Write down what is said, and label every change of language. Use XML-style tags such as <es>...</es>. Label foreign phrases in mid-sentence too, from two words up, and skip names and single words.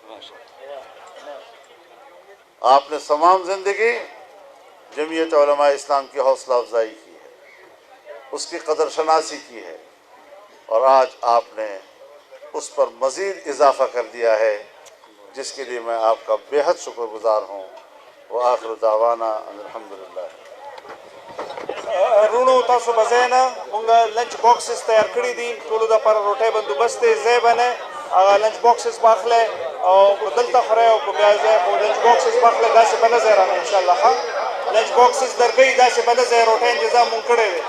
<ur>آپ نے تمام زندگی جمعیت علماء اسلام کی حوصلہ افزائی کی ہے، اس کی قدر شناسی کی ہے، اور آج آپ نے اس پر مزید اضافہ کر دیا ہے، جس کے لیے میں آپ کا بے حد شکر گزار ہوں۔</ur> <ar>وآخر دعوانا ان الحمدللہ۔</ar> <ps>رونو تاسو بزینا مونږه</ps> <en>lunch boxes</en> <ps>تیار کړی دي، ټولو دپاره روټۍ بندوبست دی، ځای بنه هغه</ps> <en>lunch boxes</en> <ps>باخله او که دلته خورئ او که بیا ځای خو</ps> <en>lunch boxes</en> <ps>باخله، داسې بله ځای رانه انشاءالله ښه لنچ باکسز درکوي، داسې بله ځای روټۍ انتظام مونږ کړی دی.</ps>